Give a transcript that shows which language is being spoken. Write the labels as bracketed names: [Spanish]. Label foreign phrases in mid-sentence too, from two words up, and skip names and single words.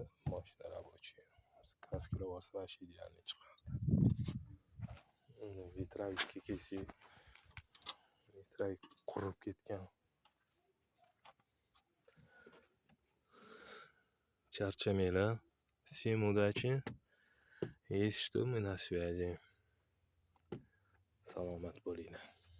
[Uzbek] Mashina рабочий. Kraskalar borsa vash idealni chiqardi. Vetrovikka kelsak, vetrovik qurib ketgan. Charchamanglar. [Russian] Всем удачи. Если что, мы на связи. [Uzbek] Salomat bo'linglar.